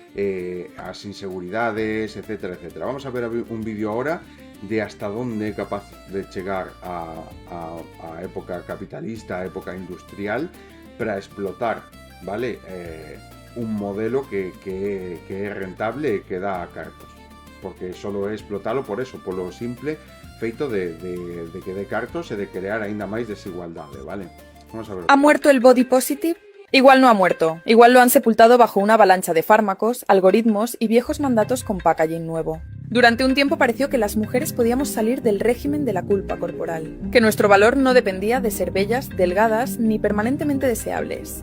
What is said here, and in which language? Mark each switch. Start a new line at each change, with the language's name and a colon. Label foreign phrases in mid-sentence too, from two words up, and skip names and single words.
Galician: As inseguridades, etcétera, etcétera. Vamos a ver un vídeo ahora de hasta onde é capaz de chegar a época capitalista, a época industrial, para explotar, vale? Un modelo que é rentable e que dá cartos, porque solo é explotalo por eso, polo simple feito de que dé cartos e de crear aínda máis desigualdade, vale? Vamos a ver.
Spanish: ¿Ha muerto el
English: body positive?
Spanish: Igual no ha muerto, igual lo han sepultado bajo una avalancha de fármacos, algoritmos y viejos mandatos con packaging nuevo. Durante un tiempo pareció que las mujeres podíamos salir del régimen de la culpa corporal, que nuestro valor no dependía de ser bellas, delgadas ni permanentemente deseables.